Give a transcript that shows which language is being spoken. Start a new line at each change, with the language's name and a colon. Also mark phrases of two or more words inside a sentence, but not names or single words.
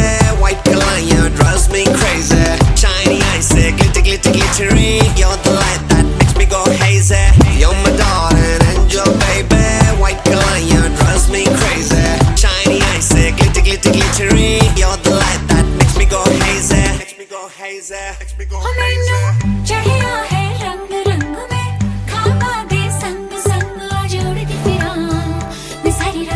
English: White Galania drives me crazy. Shiny eyes, glitter, glitter, glittery. You're the light that makes me go hazy. You're my darling angel, baby. White Galania drives me crazy. Shiny eyes, glitter, glitter, glittery. You're the light that makes me go hazy. Makes me go hazy. Makes me go ओ hazy.
Punjabi: मैनू चढ़िया है रंग रंग में खाबा दे संग संग आ जोड़दी फिरां